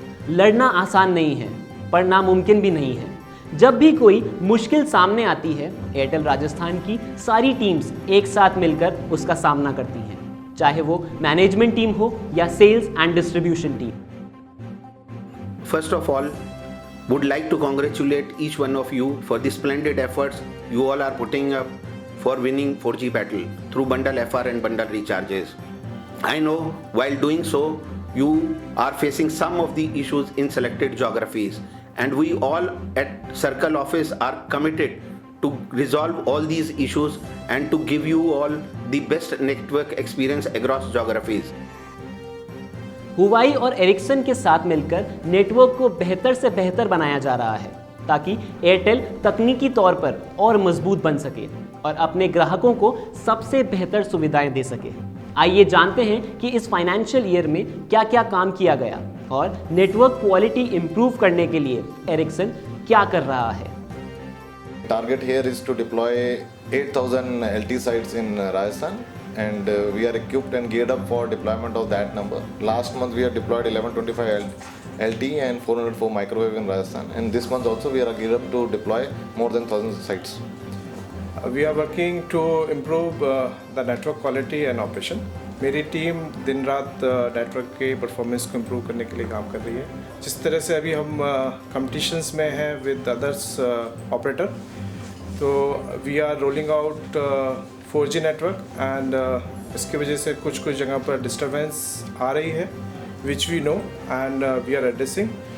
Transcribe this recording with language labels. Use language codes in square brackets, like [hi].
[hi] लड़ना आसान नहीं है पर नामुमकिन भी नहीं है। जब भी कोई मुश्किल सामने आती है, एयरटेल राजस्थान की सारी टीम्स एक साथ मिलकर उसका सामना करती हैं, चाहे वो मैनेजमेंट टीम हो या sales and distribution team. [en] First of all, would like to congratulate each one of you for the splendid efforts you all are putting up for winning 4G battle through bundle FR and bundle recharges. I know while doing so, you are facing some of the issues in selected geographies, and we all at Circle office are committed to resolve all these issues and to give you all the best network experience across geographies. [hi] Huawei और Ericsson के साथ मिलकर network को बेहतर से बेहतर बनाया जा रहा है ताकि एयरटेल तकनीकी तौर पर और मजबूत बन सके और अपने ग्राहकों को सबसे बेहतर सुविधाएं दे सके। आइए जानते हैं कि इस फाइनेंशियल ईयर में क्या क्या काम किया गया और नेटवर्क क्वालिटी इंप्रूव करने के लिए एरिक्सन क्या कर रहा है। [en] Target here is to deploy 8,000 LT sites in Rajasthan, and we are equipped and geared up for deployment of that number. Last month we have deployed 1125 LT and 404 microwave in Rajasthan, and this month also we are geared up to deploy more than 1,000 sites. We are working to improve the network quality and operation. [hi] मेरी team दिन रात network के performance को improve करने के लिए काम कर रही है। जिस तरह से अभी हम कंपटीशंस में हैं [en] with others operator, [hi] तो [en] we are rolling out 4G network and [hi] इसकी वजह से कुछ जगह पर डिस्टर्बेंस आ रही है, [en] Which we know and we are addressing.